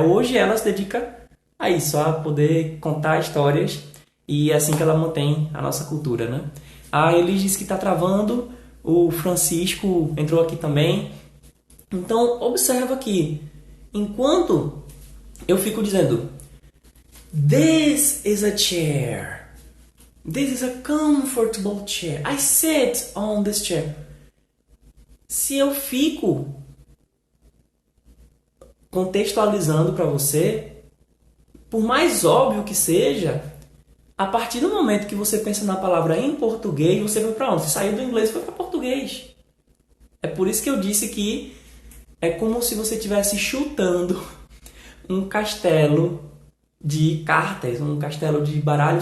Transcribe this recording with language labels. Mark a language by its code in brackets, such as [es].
[pt] Hoje ela se dedica a isso, a poder contar histórias, e é assim que ela mantém a nossa cultura, né? A Elis disse que está travando, o Francisco entrou aqui também. Então, observa que enquanto eu fico dizendo [en] This is a chair. This is a comfortable chair. I sit on this chair. [pt] Se eu fico contextualizando para você, por mais óbvio que seja, a partir do momento que você pensa na palavra em português, você foi para onde? Você saiu do inglês e foi para português. É por isso que eu disse que é como se você estivesse chutando um castelo de cartas, um castelo de baralho.